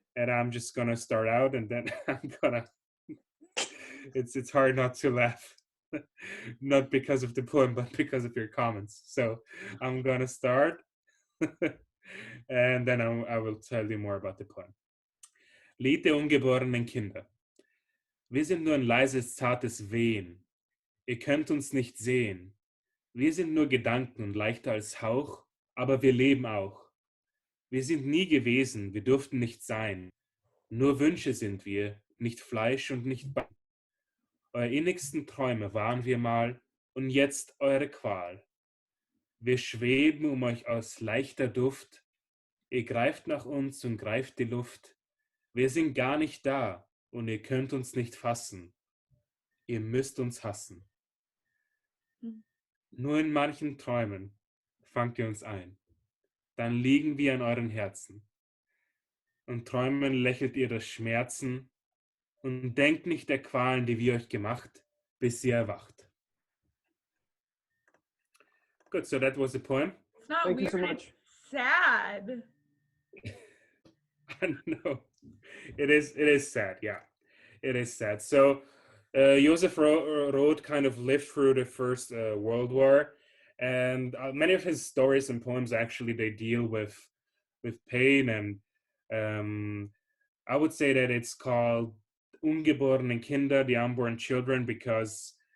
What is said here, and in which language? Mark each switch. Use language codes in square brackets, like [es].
[en] And I'm just gonna start out, and then I'm gonna. It's hard not to laugh, not because of the poem, but because of your comments. So I'm gonna start, and then I will tell you more about the poem. [de] Lied der ungeborenen Kinder. Wir sind nur ein leises, zartes Wehen. Ihr könnt uns nicht sehen. Wir sind nur Gedanken und leichter als Hauch, aber wir leben auch. Wir sind nie gewesen, wir durften nicht sein. Nur Wünsche sind wir, nicht Fleisch und nicht Bein. Euer innigsten Träume waren wir mal und jetzt eure Qual. Wir schweben um euch aus leichter Duft. Ihr greift nach uns und greift die Luft. Wir sind gar nicht da und ihr könnt uns nicht fassen. Ihr müsst uns hassen. Nur in manchen Träumen fangt ihr uns ein. Dann liegen wir an euren Herzen. Und träumen lächelt ihr das Schmerzen und denkt nicht der Qualen, die wir euch gemacht, bis ihr erwacht. [en] Good, so that was the poem. It's not Thank you weird. so much. It's sad. No, it is sad. Yeah, it is sad. So Josef Roth kind of lived through the First World War, and many of his stories and poems actually they deal with pain, and I would say that it's called ungeborene Kinder, the unborn children, because